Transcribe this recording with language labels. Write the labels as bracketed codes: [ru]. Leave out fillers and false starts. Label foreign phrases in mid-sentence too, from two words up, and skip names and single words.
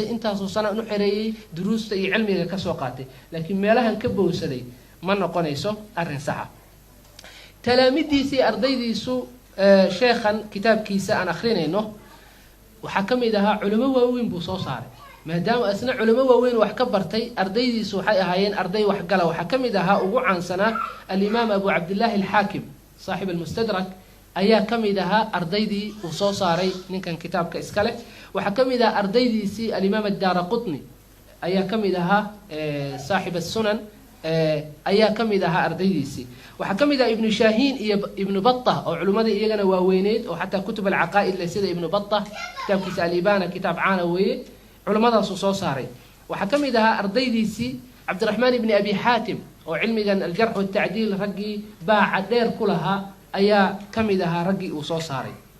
[so] intaas oo sana u xereeyay duruusta iyo cilmiga ka soo qaatay laakiin meelahan ka bowsaday ma noqonayso arin sax ah talaamidiisi ardaydiisu sheekhan kitaabkiisa aan akhrinayno waxa kamid ahaa culimo waaweyn buu soo saaray maadaama asna culimo waaweyn wax ka bartay ardaydiisu waxay ahaayeen arday wax gala waxa kamid ahaa ugu caansana al-Imam Abu Abdullah al-Hakim saaxib al-Mustadrak ayaa kamid ahaa ardaydii uu soo saaray ninkan kitaabka iska leh waxa kamid ahaa ardaydiisii al-Imam ad-Daraqutni ayaa kamid ahaa saaxib as-Sunan ayaa kamid ahaa ardaydiisii waxa kamid ahaa Ibn Shahin iyo Ibn Battah oo culimada iyagana waaweyneed oo xataa [ar] kutub al-aqaa'id [so] sida Ibn Battah kitaabkiisa al-Ibana kitaab caana weeye culimadaas soo saaray waxa kamid ahaa ardaydiisii Abdurrahman ibn Abi Hatim oo cilmigan [ar] al-jarh wa at-ta'dil [so] ragii baaca dheer ku lahaa ayaa kamid ahaa ragii uu soo saaray